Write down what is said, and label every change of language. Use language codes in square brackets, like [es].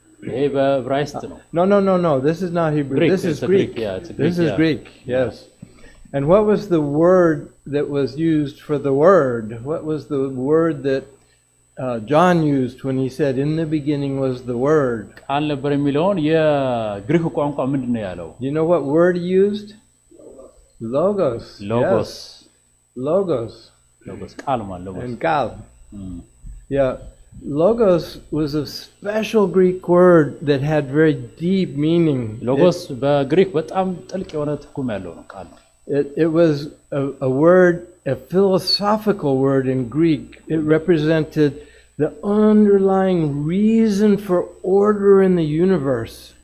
[am] ይሄ በዕብራይስጥ ነው [en] No. This is not Hebrew. Greek. This is It's Greek. Greek. Yeah, it's a Greek, This is yeah. Greek. Yes. And what was the word that was used for the word? What was the word that John used when he said in the beginning was the word? [am] ቃል ነበር የሚለውን የግሪክ ቋንቋ ምንድነው ያለው [en] You know what word he used? Logos. [am] ሎጎስ [en] Yes. Logos. [am] ቃል ማለት ሎጎስ [en] And gal. Yeah. Logos was a special Greek word that had very deep meaning. [am] ሎጎስ በግሪክ በጣም ጥልቅ የሆነ ትርጉም ያለው ነው ቃል ነው [en] It was a word, a philosophical word in Greek. It represented the underlying reason for order in the universe.